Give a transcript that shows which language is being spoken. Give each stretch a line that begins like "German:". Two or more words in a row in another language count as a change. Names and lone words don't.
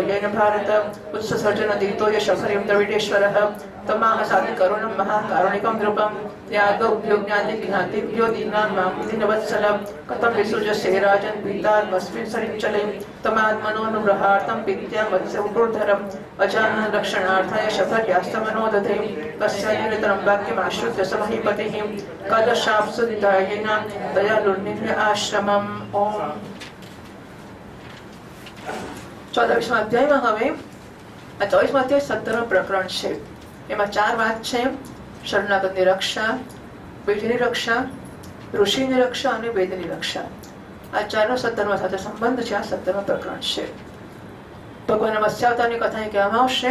Sanskrit: येन भारत उत्ससर्जनदीतो यशफरीं द्रविडेश्वरः तमाह साधिकरुणं महाकारुणिकं नृपं यादोऽभ्युज्ञातिज्ञातिभ्यो दीनां मां दीनवत्सलं कथं विसृजसे राजन् पीतार्मस्मिन् सरिञ्चले तमात्मनोऽनुग्रहार्थं विद्यां वत्समुर्धरम् अजानन् रक्षणार्थाय शफर्यास्तमनोदधे तस्यानिरतरं वाक्यमाश्रित्य स महीपतिः कदशाप्सुदितायेन दयालुर्निर्य आश्रमम्।
Gujarati: ओम 14मा અધ્યાયમાં હવે આ 24મા અધ્યાય 17 પ્રકરણ છે। એમાં 4 વાત છે: શરણાગતની રક્ષા, બીજની રક્ષા, ઋષિની રક્ષા અને વેદની રક્ષા। આ ચારનો 17મા સાથે સંબંધ છે। આ 17મા પ્રકરણ છે। ભગવાનના મત્સ્યાવતારની કથા અહીં કહેવામાં આવશે।